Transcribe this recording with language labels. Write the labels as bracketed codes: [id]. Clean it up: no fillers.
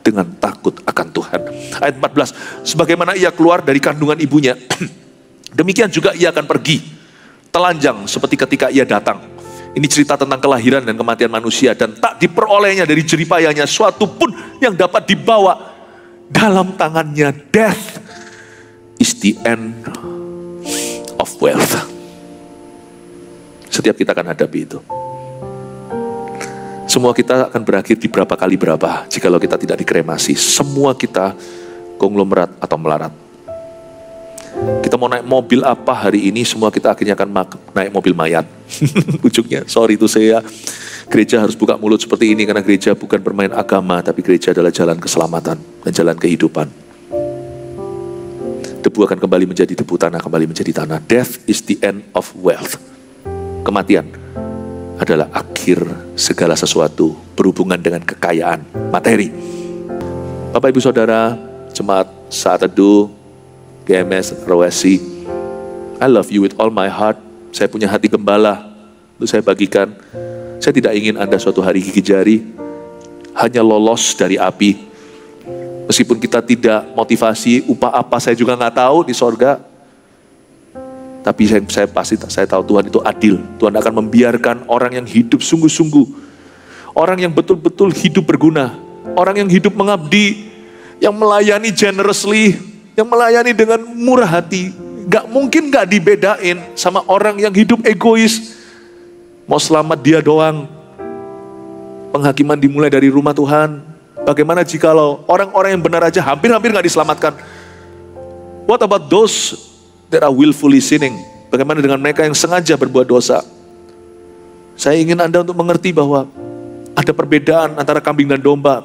[id] dengan takut akan Tuhan. Ayat 14, sebagaimana ia keluar dari kandungan ibunya, demikian juga ia akan pergi, telanjang seperti ketika ia datang. Ini cerita tentang kelahiran dan kematian manusia, dan tak diperolehnya dari jeripayanya suatu pun yang dapat dibawa dalam tangannya. [en] Death is the end of wealth. [id] Setiap kita akan hadapi itu. Semua kita akan berakhir di berapa kali berapa jikalau kita tidak dikremasi. Semua kita konglomerat atau melarat. Kita mau naik mobil apa hari ini, semua kita akhirnya akan naik mobil mayat. Ujungnya, sorry itu saya, gereja harus buka mulut seperti ini karena gereja bukan bermain agama, tapi gereja adalah jalan keselamatan dan jalan kehidupan. Debu akan kembali menjadi debu, tanah kembali menjadi tanah. [en] Death is the end of wealth. [id] Kematian adalah akhir segala sesuatu berhubungan dengan kekayaan materi. Bapak Ibu Saudara, jemaat saat teduh, GMS, ROSI, [en] I love you with all my heart. [id] Saya punya hati gembala, untuk saya bagikan. Saya tidak ingin Anda suatu hari gigi jari, hanya lolos dari api. Meskipun kita tidak motivasi, upah apa saya juga nggak tahu di sorga. Tapi saya tahu Tuhan itu adil. Tuhan akan membiarkan orang yang hidup sungguh-sungguh, orang yang betul-betul hidup berguna, orang yang hidup mengabdi, yang melayani generously, yang melayani dengan murah hati. Gak mungkin gak dibedain sama orang yang hidup egois. Mau selamat dia doang. Penghakiman dimulai dari rumah Tuhan. Bagaimana jikalau orang-orang yang benar aja hampir-hampir gak diselamatkan? [en] What about those that are willfully sinning? [id] Bagaimana dengan mereka yang sengaja berbuat dosa? Saya ingin Anda untuk mengerti bahwa ada perbedaan antara kambing dan domba.